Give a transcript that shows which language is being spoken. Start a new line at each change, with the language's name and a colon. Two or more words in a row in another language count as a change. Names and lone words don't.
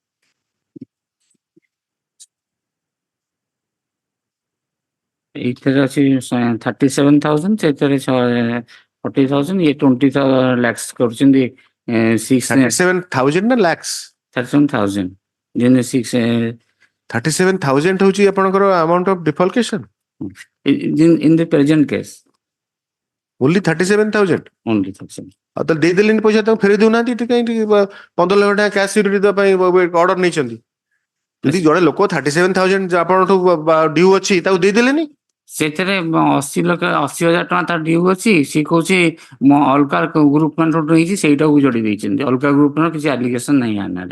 Odia: ଏଇଥିରେ ଅଛି 37,000 ସେଥିରେ 40,000 ଇଏ 20 lakhs କରୁଛନ୍ତି 37,000 ନା lakhs 37,000 ଯେମିତି 37,000 ହଉଛି ଆପଣଙ୍କର
English: amount of defalcation in the present case only 37,000 only 37
Odia: ଆଉ ତାହେଲେ ଦେଇଦେଲେନି ପଇସା ତାଙ୍କୁ ଫେରେଇ ଦଉନାହାନ୍ତି ଏଠି କାହିଁକି 15 ଲକ୍ଷ ଟଙ୍କା
English: cash security
Odia: ଦେବା ପାଇଁ ଅର୍ଡର ନେଇଛନ୍ତି ଯଦି ଜଣେ ଲୋକ 37,000 ଆପଣଠୁ ଡ୍ୟୁ ଅଛି ତାକୁ ଦେଇଦେଲେନି ସେଥିରେ 80,000 ଟଙ୍କା ତାର ଡ୍ୟୁ ଅଛି ସିଏ କହୁଛି ମୁଁ ଅଲଗା ଗ୍ରୁପ ମାନଠୁ ନେଇଛି ସେଇଟାକୁ ଯୋଡି ଦେଇଛନ୍ତି ଅଲଗା ଗ୍ରୁପ ର କିଛି ଆଲିଗେସନ ନାହିଁ ଆନାରେ